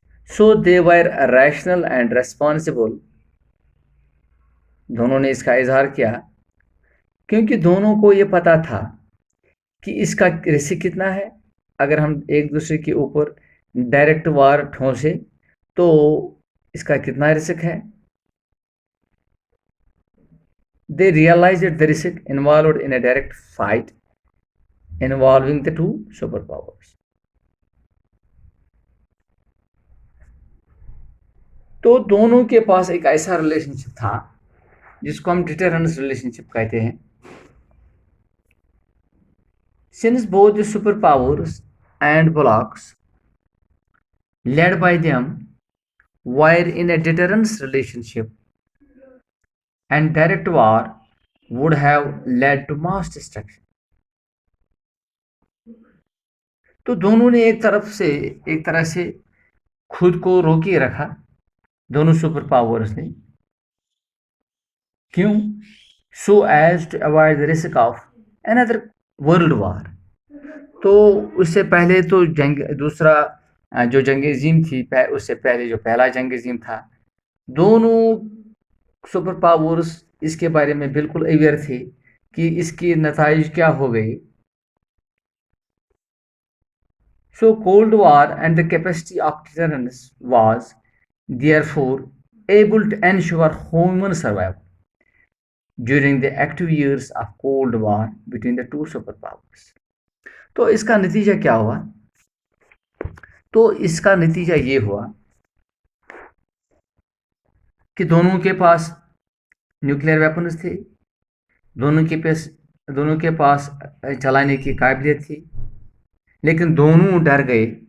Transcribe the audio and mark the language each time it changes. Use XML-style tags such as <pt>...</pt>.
<en>So they were rational and responsible.</en> <ur>دونوں نے اس کا اظہار کیا کیونکہ دونوں کو یہ پتا تھا کہ اس کا رسک کتنا ہے. اگر ہم ایک دوسرے کے اوپر ڈائریکٹ وار ٹھونسے تو اس کا کتنا رسک ہے.</ur> <en>They realized the risk involved in a direct fight involving the two superpowers.</en> <ur>تو دونوں کے پاس ایک ایسا ریلیشن شپ تھا جس کو ہم ڈیٹرنس ریلیشن شپ کہتے ہیں.</ur> <en>Since both the superpowers and blocs led by them were in a deterrence relationship, and direct war would have led to mass destruction.</en> <ur>تو دونوں نے ایک طرح سے خود کو روکے رکھا، دونوں سپر پاورز نے. کیوں؟</ur> <en>So as to avoid the risk of another world war.</en> <ur>تو اس سے پہلے تو دوسرا جو جنگ عظیم تھی، اس سے پہلے جو پہلا جنگ عظیم تھا، دونوں سپر پاورز اس کے بارے میں بالکل اویئر تھے کہ اس کے نتائج کیا ہو گئے.</ur> <en>So Cold War and the capacity of deterrence was therefore able to ensure human survival during the active years of Cold War between the two superpowers.</en> <ur>تو اس کا نتیجہ کیا ہوا؟ تو اس کا نتیجہ یہ ہوا کہ دونوں کے پاس نیوکلیئر ویپنز تھے، دونوں کے پاس چلانے کی قابلیت تھی، لیکن دونوں ڈر گئے.</ur>